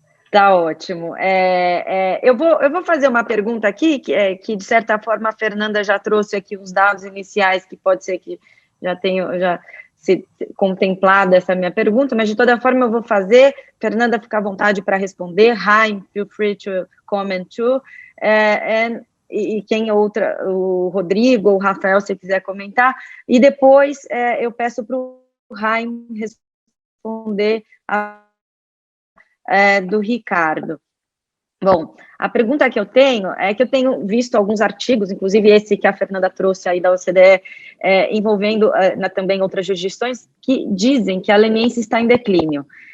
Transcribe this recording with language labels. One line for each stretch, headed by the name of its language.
Portuguese: Tá ótimo. Eu vou fazer uma pergunta aqui, que de certa forma a Fernanda já trouxe aqui os dados iniciais, que pode ser que já se contemplado essa minha pergunta, mas de toda forma eu vou fazer. Fernanda, fica à vontade para responder.
English: Haim, feel free to comment too.
Portuguese: E quem outra, o Rodrigo ou o Rafael, se quiser comentar. E depois eu peço para o Haim responder do Ricardo. Bom, a pergunta que eu tenho é que eu tenho visto alguns artigos, inclusive esse que a Fernanda trouxe aí da OCDE, envolvendo também outras jurisdições, que dizem que a leniência está em declínio.